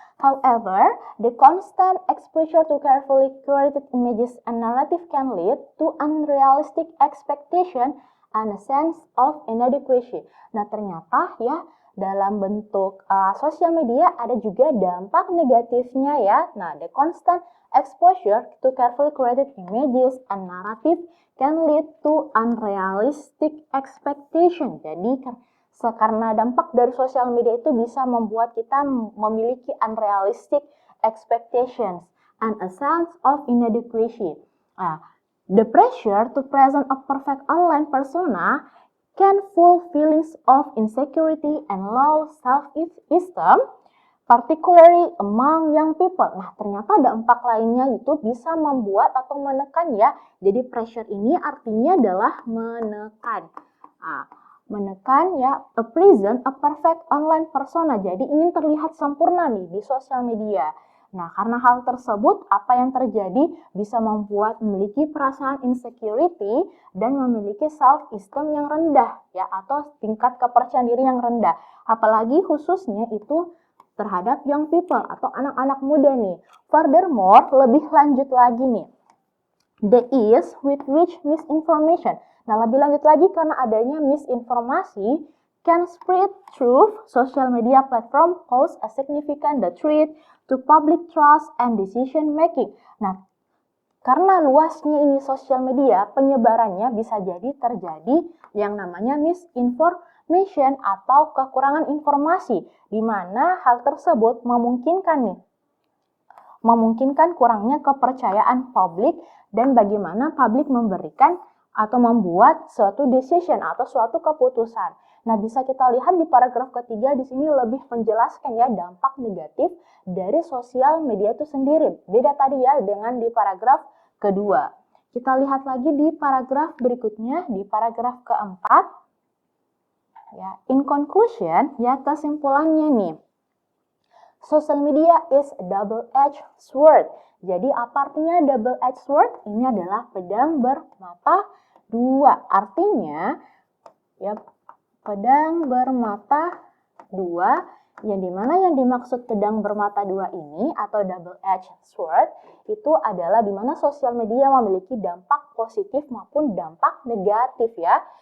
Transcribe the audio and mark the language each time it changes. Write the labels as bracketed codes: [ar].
[en] However, the constant exposure to carefully curated images and narrative can lead to unrealistic expectation and a sense of inadequacy. [id] Nah, ternyata ya dalam bentuk sosial media ada juga dampak negatifnya ya. [en] Nah, the constant exposure to carefully curated images and narrative can lead to unrealistic expectation. [id] Jadi karena dampak dari sosial media itu bisa membuat kita memiliki [en] unrealistic expectations and a sense of inadequacy. The pressure to present a perfect online persona can full feelings of insecurity and low self-esteem, particularly among young people. [id] Nah, ternyata dampak lainnya itu bisa membuat atau menekan ya. Jadi pressure ini artinya adalah menekan. Menekan ya, [en] a present a perfect online persona. [id] Jadi ingin terlihat sempurna nih di sosial media. Nah, karena hal tersebut, apa yang terjadi bisa membuat memiliki perasaan insecurity dan memiliki self-esteem yang rendah, ya, atau tingkat kepercayaan diri yang rendah. Apalagi khususnya itu terhadap [en] young people [id] atau anak-anak muda nih. [en] Furthermore, [id] lebih lanjut lagi nih, [en] the ease with which misinformation. [id] Nah, lebih lanjut lagi karena adanya misinformasi [en] can spread through social media platform pose a significant threat to public trust and decision making. [id] Nah, karena luasnya ini sosial media, penyebarannya bisa jadi terjadi yang namanya misinformation atau kekurangan informasi, di mana hal tersebut memungkinkan kurangnya kepercayaan publik dan bagaimana publik memberikan atau membuat suatu decision atau suatu keputusan. Nah, bisa kita lihat di paragraf ketiga di sini lebih menjelaskan ya dampak negatif dari sosial media itu sendiri. Beda tadi ya dengan di paragraf kedua. Kita lihat lagi di paragraf berikutnya, di paragraf keempat. Ya, [en] in conclusion, [id] ya kesimpulannya nih. [en] Social media is a double-edged sword. [id] Jadi apa artinya double-edged sword? Ini adalah pedang bermata dua. Artinya, ya pedang bermata dua, yang dimana yang dimaksud pedang bermata dua ini atau double-edged sword itu adalah dimana sosial media memiliki dampak positif maupun dampak negatif ya.